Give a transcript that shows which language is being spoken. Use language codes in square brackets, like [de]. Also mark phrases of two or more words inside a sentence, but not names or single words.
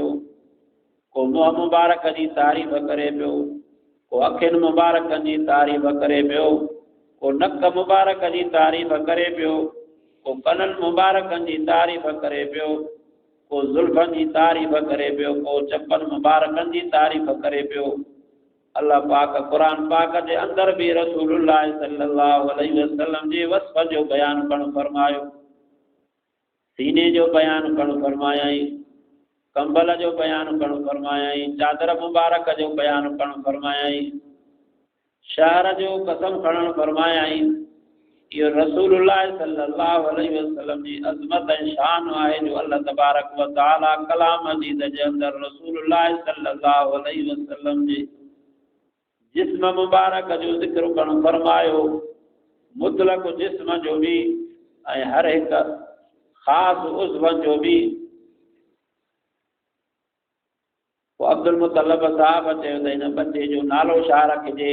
[sd] को मुंहुं मुबारक जी तारीफ़ करे पियो, को अखियुनि मुबारकनि जी तारीफ़ करे पियो, को नक मुबारक जी तारीफ़ करे पियो, को कननि मुबारकनि जी तारीफ़ करे पियो, को ज़ुल्फ़नि जी तारीफ़ करे पियो, को चपनि मुबारकनि जी तारीफ़ करे पियो। अल्लाह पाक क़ुरान पाक जे अंदर भी रसूलुल्लाह [ar] صلى الله عليه وسلم [sd] जे वस्फ़ जो बयान करणु फरमायो, सीने जो बयान करणु फरमायाई, कंबल जो बयान करणु फरमायाई, चादर मुबारक जो बयान करणु फरमायाई, शहर जो कसम खणणु फरमायाई। इहो रसूलुल्लाह [ar] صلى الله عليه وسلم [sd] जी अज़मत ऐं शान आहे जो अल्लाह तबारक व तआला कलाम मजीद जे अंदर रसूलुल्लाह [ar] صلى الله عليه وسلم [sd] जे जिस्म मुबारक जो ज़िक्र करणु फरमायो, मुतलक जिस्म जो भी ऐं हर हिक ख़ास उज़्व जो भी। अब्दुल मुतल्लब साहब चयो त हिन बच्चे जो नालो छा रखिजे।